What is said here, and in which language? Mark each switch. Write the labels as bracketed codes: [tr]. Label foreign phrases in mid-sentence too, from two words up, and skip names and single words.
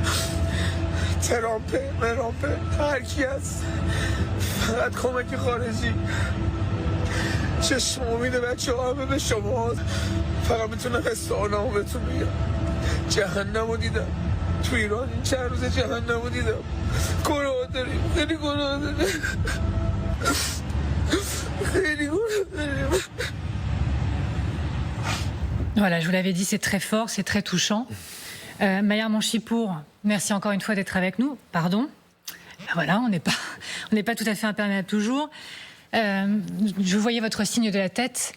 [fa] ترامپه هر کی هست فقط کمک خارجی چشم امید بچه ها همه به شما فقط میتونم حسانمو بهتون میگم جهنم رو دیدم تو ایران این چند روز جهنم رو دیدم گناه داریم خیلی گناه داریم خیلی گناه داریم. [fr] Voilà, je vous l'avais dit, c'est très fort, c'est très touchant. Mayar Manchipour, merci encore une fois d'être avec nous. Pardon. Ben voilà, on n'est pas tout à fait imperméable toujours. Je voyais votre signe de la tête.